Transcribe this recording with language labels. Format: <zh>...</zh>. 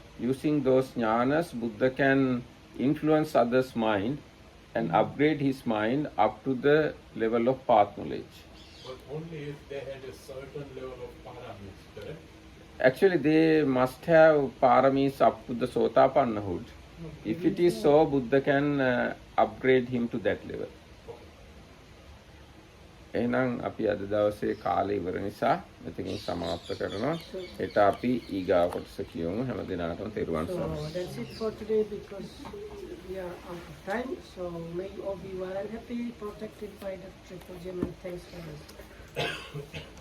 <en>Using those jnanas, Buddha can influence others' mind and upgrade his mind up to the level of path knowledge. But only if they had a certain level of paramis, correct? Actually, they must have paramis up to the Sotapannahood. If it is so, Buddha can upgrade him to that level.</en> <si>එහෙනම් අපි අද දවසේ කාලය ඉවර නිසා මෙතකින් සමාප්ත කරනවා. හෙට අපි ඊගාව කොටස කියමු. හැම දිනකටම තෙරුවන් සරණයි.</si> <en>So that's it for today because we are out of time. So may you all be well and happy, protected by the triple gem, and thanks for this.</en>